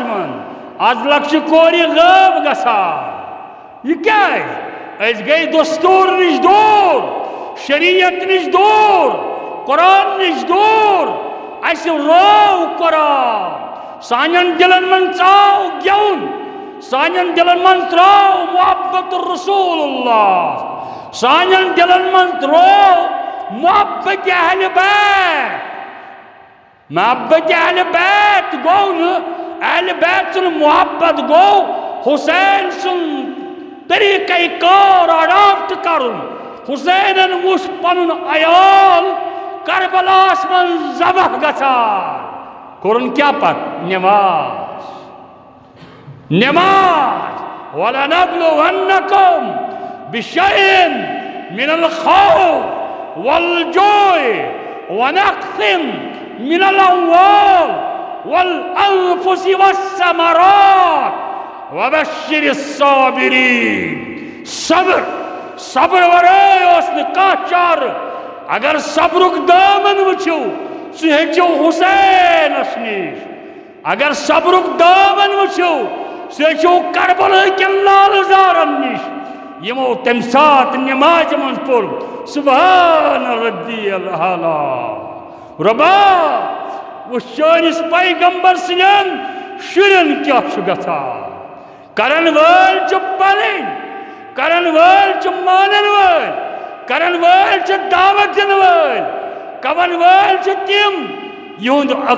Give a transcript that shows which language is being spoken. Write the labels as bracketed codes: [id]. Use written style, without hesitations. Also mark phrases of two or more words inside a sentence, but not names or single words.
[ks] منٛز آز لۄکچہِ کورِ غٲب گژھان یہِ کیازِ أسۍ گٔے دستوٗر نِش دوٗر شریعت نِش دوٗر قرآن نِش دوٗر اَسہِ روو قرآن سانٮ۪ن دِلن منٛز ژاو گٮ۪وُن سانٮ۪ن دِلن منٛز ترٛاو محبت رسول اللہ سانٮ۪ن دِلن منٛز ترٛوو محبت اہلِ بیت محبت اہلِ بیت گوٚو نہٕ اہلِ بیت سُنٛد محبت گوٚو حُسین سُنٛد طریٖقے کار اڈاپٹ کرُن حُسینن وُچھ پنُن عیال کربلاہس منٛز ذبح گژھان کوٚرُن کیٛاہ پتہٕ نٮ۪ماز [ar] نٮ۪ماز وَلَنَبْلُوَنَّكُمْ بِشَيْءٍ مِنَ الْخَوْفِ وَالْجُوعِ وَنَقْصٍ مِنَ الْأَمْوَالِ وَالْأَنفُسِ وَالثَّمَرَاتِ وَبَشِّرِ الصَّابِرِينَ [ks] صبر ورٲے اوس نہٕ کانٛہہ چارٕ اگر صبرُک دامن وٕچھِو سُہ ہیٚچھِو حُسینس نِش اگر صبرُک دامن وٕچھِو سُہ ہیٚچھِو کربلہٕ کٮ۪ن لالہٕ زارن نِش یِمو تمہِ ساتہٕ نٮ۪مازِ منٛز پوٚر [ar] سُبحان ربی العالیٰ [ks] رۄبا وٕچھ چٲنِس پیغمبر سٕنٛدٮ۪ن شُرٮ۪ن کیٛاہ چھُ گژھان کرن وٲلۍ چھِ پنٕنۍ کرن وٲلۍ چھِ مانن وٲلۍ کرن وٲلۍ چھِ دعوت دِنہٕ وٲلۍ کون وٲلۍ چھِ تِم یِہُنٛد